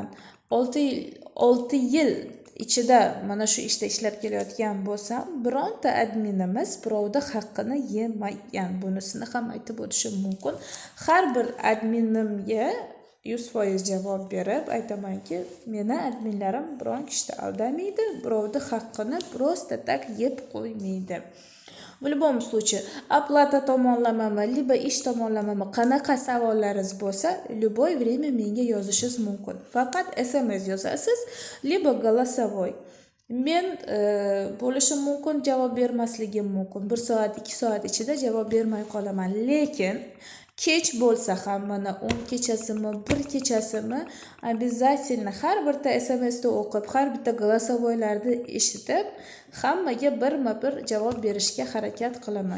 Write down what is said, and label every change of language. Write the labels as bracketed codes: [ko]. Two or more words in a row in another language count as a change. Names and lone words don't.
[uz] 6 yil ichida mana shu ishda ishlab kelayotgan bo'lsam, bironta adminimiz birovda haqqini yemagan. Bunisini ham aytib o'tishim mumkin. Har bir adminimga 100% javob berib aytamanki, meni adminlarim biron kishida aldamaydi, birovda haqqini [ru] просто так [uz] yeb qo'ymaydi. [ru] В любом случае, оплата [uz] tomonlamami, liba ish tomonlamami, qanaqa savollaringiz bo'lsa, [ru] любое время [uz] menga yozishingiz mumkin. Faqat SMS yozasiz, liba голосовой. Men bo'lishi mumkin, javob bermasligim mumkin. 1 soat, 2 soat ichida javob bermay qolaman. Lekin kech bo'lsa ham, mana 10 kechasimi, 1 kechasimi, обязательно har bitta SMSni o'qib, har bitta голосовойlarni eshitib, hammaga birma-bir javob berishga harakat qilaman.